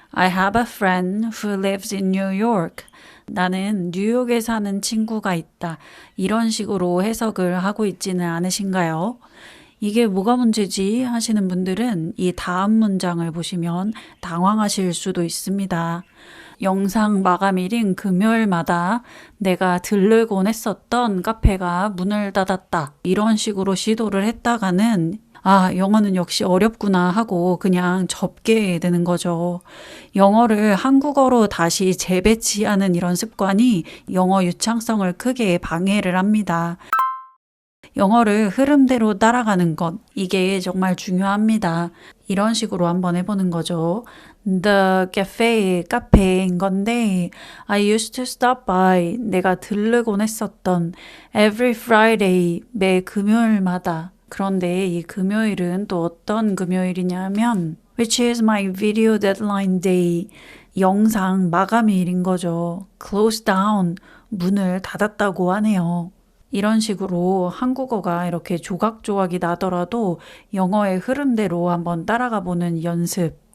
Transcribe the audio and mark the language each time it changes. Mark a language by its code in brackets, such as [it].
[en] I have a friend who lives in New York. [ko] 나는 뉴욕에 사는 친구가 있다. 이런 식으로 해석을 하고 있지는 않으신가요? 이게 뭐가 문제지 하시는 분들은 이 다음 문장을 보시면 당황하실 수도 있습니다. 영상 마감일인 금요일마다 내가 들르곤 했었던 카페가 문을 닫았다. 이런 식으로 시도를 했다가는 영어는 역시 어렵구나 하고 그냥 접게 되는 거죠. 영어를 한국어로 다시 재배치하는 이런 습관이 영어 유창성을 크게 방해를 합니다. 영어를 흐름대로 따라가는 것, 이게 정말 중요합니다. 이런 식으로 한번 해보는 거죠. [en] The cafe, [ko] 카페인 건데 [en] I used to stop by, [ko] 내가 들르곤 했었던 [en] every Friday, [ko] 매 금요일마다. 그런데 이 금요일은 또 어떤 금요일이냐면 [en] which is my video deadline day, [ko] 영상 마감일인 거죠. [en] close down, [ko] 문을 닫았다고 하네요. 이런 식으로 한국어가 이렇게 조각조각이 나더라도 영어의 흐름대로 한번 따라가 보는 연습.